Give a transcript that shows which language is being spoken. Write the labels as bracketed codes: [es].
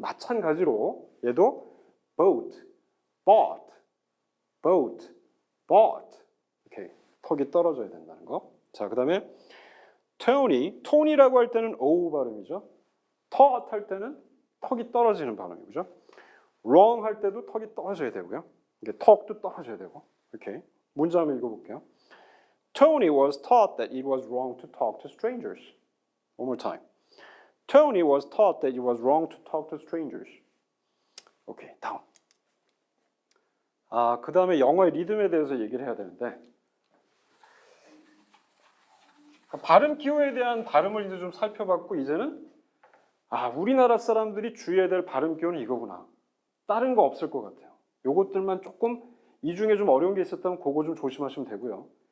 [ko] 마찬가지로 얘도 boat, bought, boat, bought. 오케이. 턱이 떨어져야 된다는 거. 자, 그 다음에 톤이라고 할 때는 O 발음이죠. taught 할 때는 턱이 떨어지는 발음이죠. wrong 할 때도 턱이 떨어져야 되고요. 이게 턱도 떨어져야 되고. 이렇게 문제 한번 읽어볼게요. [en] Tony was taught that it was wrong to talk to strangers. One more time. Tony was taught that it was wrong to talk to strangers. [ko] 오케이, 다음. 그 다음에 영어의 리듬에 대해서 얘기를 해야 되는데 발음 기호에 대한 발음을 이제 좀 살펴봤고 이제는 우리나라 사람들이 주의해야 될 발음 기호는 이거구나. 다른 거 없을 것 같아요. 요것들만 조금 이 중에 좀 어려운 게 있었다면 그거 좀 조심하시면 되고요.